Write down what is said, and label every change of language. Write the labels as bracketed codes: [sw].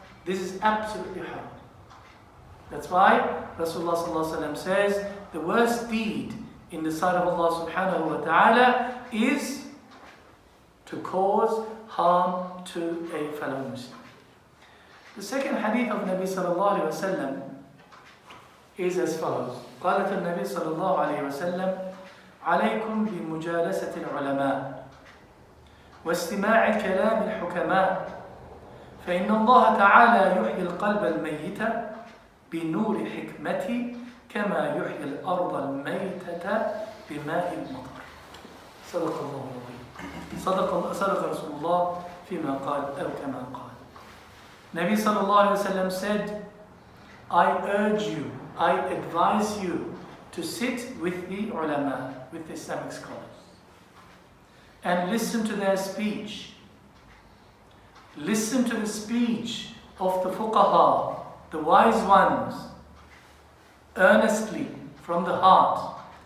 [en] This is absolutely haram. That's why Rasulullah sallallahu alaihi wasallam says the worst deed in the sight of Allah subhanahu wa ta'ala is to cause harm to a fellow Muslim. The second hadith of Nabi sallallahu alaihi wasallam is as follows. [ar] قالت النبي صلى الله عليه وسلم عليكم بمجالسة العلماء واستماع كلام الحكماء فإن الله تعالى يحيي القلب الميت بنور حكمته كما يحيي الأرض الميتة بماء المطر. صدق الله العظيم. صدق رسول الله فيما قال أو كما قال. [en] Nabi sallallahu alaihi wasallam said, I urge you, I advise you to sit with the ulama, with the Islamic scholars, and listen to their speech. Listen to the speech of the fuqaha, the wise ones, earnestly from the heart.